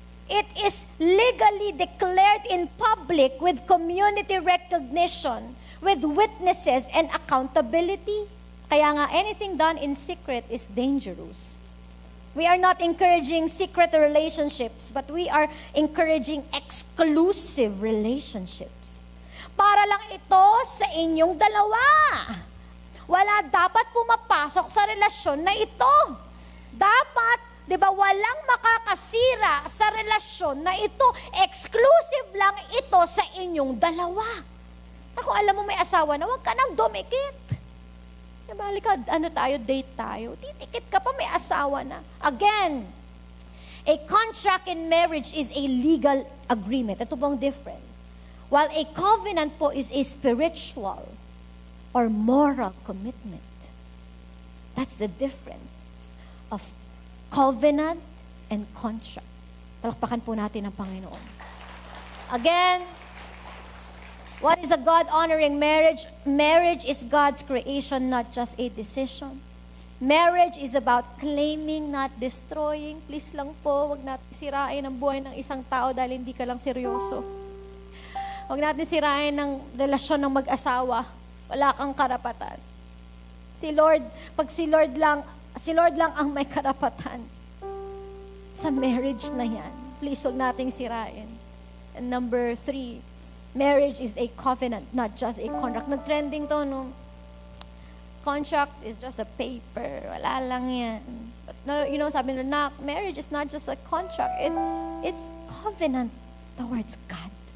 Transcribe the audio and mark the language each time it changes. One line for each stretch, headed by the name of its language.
English: It is legally declared in public with community recognition, with witnesses and accountability. Kaya nga, anything done in secret is dangerous. We are not encouraging secret relationships, but we are encouraging exclusive relationships.
Filipino: Para lang ito sa inyong dalawa. Wala dapat pumapasok sa relasyon na ito. Dapat, di ba, walang makakasira sa relasyon na ito. Exclusive lang ito sa inyong dalawa. Kung alam mo may asawa na, huwag ka nang dumikit. Halika, date tayo. Titikit ka pa, may asawa na.
English: Again, a contract in marriage is a legal agreement.
Filipino: Ito bang difference?
English: While a covenant po is a spiritual or moral commitment. That's the difference of covenant and contract.
Filipino: Palakpakan po natin ang Panginoon.
English: Again, what is a God-honoring marriage? Marriage is God's creation, not just a decision. Marriage is about claiming, not destroying.
Filipino: Please lang po, wag natin sirain ang buhay ng isang tao dahil hindi ka lang seryoso. Wag natin sirain ang relasyon ng mag-asawa. Wala kang karapatan. Pag si Lord lang ang may karapatan sa marriage na yan. Please, wag nating sirain.
English: And number 3, marriage is a covenant, not just a contract.
Filipino: Nag-trending to, no?
English: Contract is just a paper.
Filipino: Wala lang yan.
English: But,
Filipino: sabi nila,
English: marriage is not just a contract. It's covenant towards God.